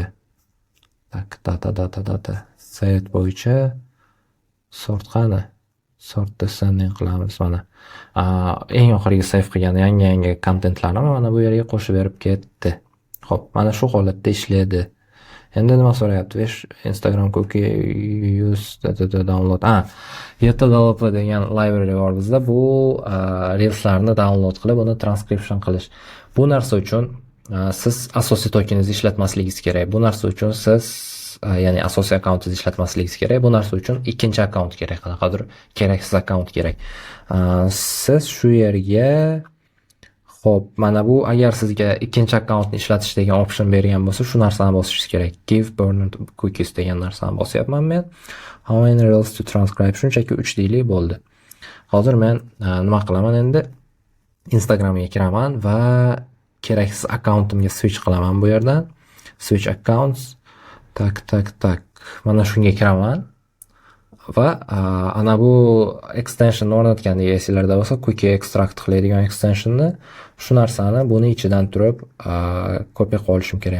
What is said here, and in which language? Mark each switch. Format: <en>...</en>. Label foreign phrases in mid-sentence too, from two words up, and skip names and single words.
<uz>Tak, data. Sayt bo'yicha sort qani?</uz> <en>Sort descending</en> <uz>qilamiz mana. Eng oxirgi save qilgan yangi kontentlarni mana bu yerga qo'shib berib ketdi. Xo'p, mana shu holatda ishlaydi.</uz> <en>Endi nima so'rayapti? Instagram cookie use download.</en> <uz>Yetta developer degan library bor bizda. Bu reelslarni download qilib, uni transcription qilish. Bu narsa uchun siz asosiy tokeningizni ishlatmasligingiz kerak. Bu narsa uchun siz ya'ni asosiy akkauntingizni ishlatmasligingiz kerak. Bu narsa uchun ikkinchi akkaunt kerak, qanaqadir keraksiz akkaunt kerak. Siz shu yerga xo'p, mana bu agar sizga ikkinchi akkauntni ishlatish degan option bergan bo'lsa, shu narsani bosishingiz kerak.</uz> <en>Give burned cookies</en> <uz>degan narsani bosyapman men.</uz> <en>How many reels to transcribe?</en> <uz>Shunchaki 3 deylik bo'ldi. Hozir men nima qilaman endi? Instagramga kiraman va keraksiz akkauntimga switch qilaman bu yerdan.</uz> <en>Switch accounts.</en> <uz>Tak. Mana shunga kiraman. Va ana bu extension o'rnatgan esinglarda bo'lsa,</uz> <en>cookie extract</en> <uz>qiladigan extensionni, shu narsani buni ichidan turib kopiya qilib olishim kerak.</uz>